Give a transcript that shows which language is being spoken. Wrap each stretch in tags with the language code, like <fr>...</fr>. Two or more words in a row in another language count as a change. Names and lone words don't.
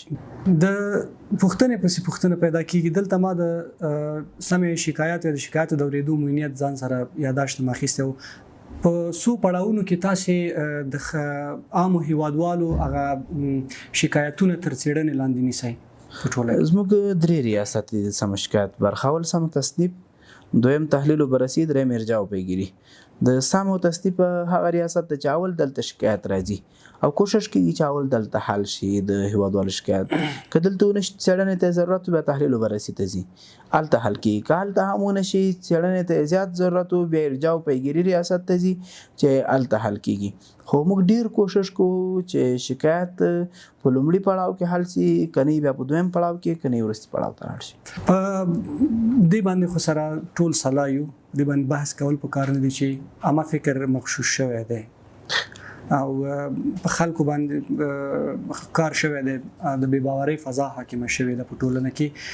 <ps>د پوښتنې پسې پوښتنه پیدا کېږي. دلته ما د سمې شکایت یا د شکایت د اورېدو موینیت ځان سره یاداشت مې اخیستی و. په څو پړاوونو کې تاسې د عامو هیوادوالو هغه شکایتونه تر څېړنې لاندې نیسئ په ټوله کې؟ زموږ درې ریاست دي د سم شکایت برخه. اول سم تصنیف، دویم تحلیل و بررسي، دریم ارجاع و پیگیری. د سم او تصنیف هغه ریاست د چاول دلته شکایت راځي او کوشش کوي چې اول دلته حل شي د هیوادوالو شکایت. که دلته ونشي څېړنې ته ضرورت بیا تحلیل و بررسي ته ځي، هلته حل کېږي. که هلته هم ونشي څېړنې ته زیات ضرورت و بیا ارجاع و پیگیری ریاست ته ځي چې هلته حل کېږي. خو موږ ډیر کوشش کوو چې شکایت په لومړي پړاو کې حل شي، که نه بیا په دویم پړاو کې، که نه وروستي پړاو ته لاړ شي. په دې باندې خو سره ټول سلا یو، دې باندې بحث کول پکار نه دي چې عامه فکر مغشوش شوی دی او په خلکو باندې کار شوی دی، د بې باورۍ فضا حاکمه شوې ده په ټولنه کې.</ps>